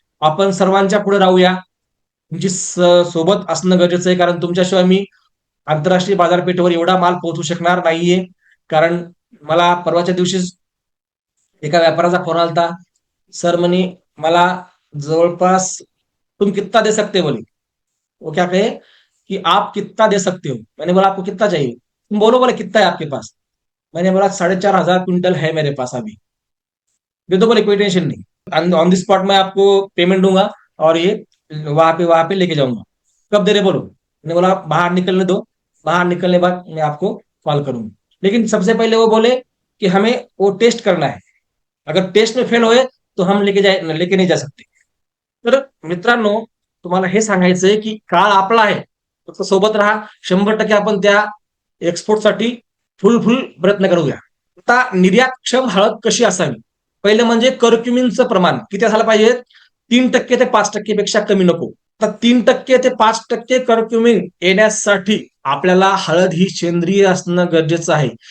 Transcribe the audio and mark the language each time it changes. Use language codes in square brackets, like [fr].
[mr] आपण सर्वांच्या पुढे राहूया. तुमची सोबत असणं गरजेचं आहे, कारण तुमच्याशिवाय मी आंतरराष्ट्रीय बाजारपेठेवर एवढा माल पोहोचू शकणार नाहीये. कारण मला परवाच्या दिवशीच एका व्यापाराचा फोन आलता. सर म्हणे मला जवळपास [hi] तुम कितना दे सकते हो बोले. वो क्या कहे कि आप कितना दे सकते हो. मैंने बोला आपको कितना चाहिए, तुम बोलो बोले कितना है आपके पास. मैंने बोला 4,500 क्विंटल है मेरे पास अभी. दे दो बोले कोई टेंशन नहीं, ऑन द स्पॉट मैं आपको पेमेंट दूंगा और ये वहां पे लेके जाऊंगा. कब दे रहे बोलो. मैंने बोला बाहर निकलने दो, बाहर निकलने के बाद मैं आपको कॉल करूंगा. लेकिन सबसे पहले वो बोले कि हमें वो टेस्ट करना है, अगर टेस्ट में फेल हुए तो हम लेके नाही जा सकते. [mr] तर मित्रांनो, तुम्हाला हे सांगायचंय की काळ आपला आहे, फक्त सोबत राहा. 100% आपण त्या एक्सपोर्टसाठी फुल प्रयत्न करूया. आता निर्यातक्षम हळद कशी असावी. पहिलं म्हणजे करक्युमिनचं प्रमाण किती असायला पाहिजे. 3% ते 5% पेक्षा कमी नको. तर 3% ते 5% करक्युमिन येण्यासाठी आपल्याला हळद ही सेंद्रिय असणं गरजेचं आहे.